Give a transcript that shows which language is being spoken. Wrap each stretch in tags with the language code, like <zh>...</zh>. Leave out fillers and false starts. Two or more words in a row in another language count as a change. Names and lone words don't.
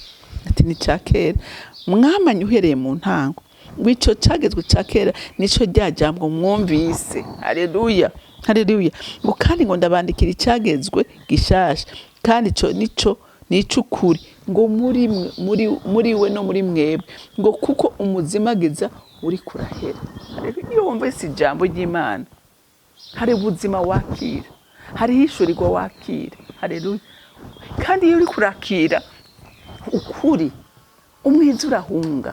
<rn>Ati ni cyakera. Mwamanye uhereye mu ntango. Wico cyagezwe cyakera nico ryajambo mwumvise. Haleluya. Haleluya. Ngo kandi ngo ndabandikira icyagezwe gishasha kandi nico ukuri ngo muri we no muri mwebwe ngo kuko umuzimagiza uri kurahera. Haleluya. Iyo wumva isi jambo ry'Imana hari ubuzima wakira, hari hishurirwa wakira. Haleluya. Kandi iyo uri kurakira ukuri umwiza urahunga.</rn>